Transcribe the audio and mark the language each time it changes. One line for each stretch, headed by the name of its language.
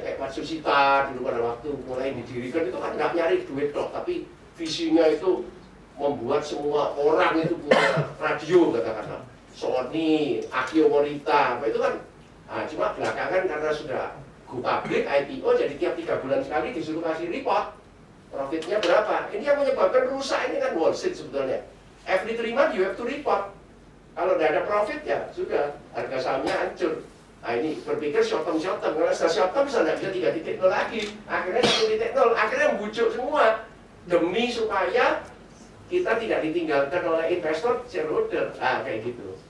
Indonesian: Kayak Matsushita dulu pada waktu mulai didirikan itu kan nggak nyari duit dong, tapi visinya itu membuat semua orang itu punya radio katakanlah. Sony, Akio Morita, apa itu kan. Nah, cuma belakangan karena sudah go public, IPO, jadi tiap 3 bulan sekali disuruh kasih report profitnya berapa. Ini yang menyebabkan rusak ini kan Wall Street sebetulnya.
English: Every 3 months you have to report.
Indonesian: Kalau tidak ada profit ya sudah, harga sahamnya hancur. Nah ini berpikir short term, kalau setelah short term bisa nggak bisa 3.0 lagi. Akhirnya 1.0, akhirnya membujuk semua demi supaya kita tidak ditinggalkan oleh investor shareholder. Nah kayak gitu.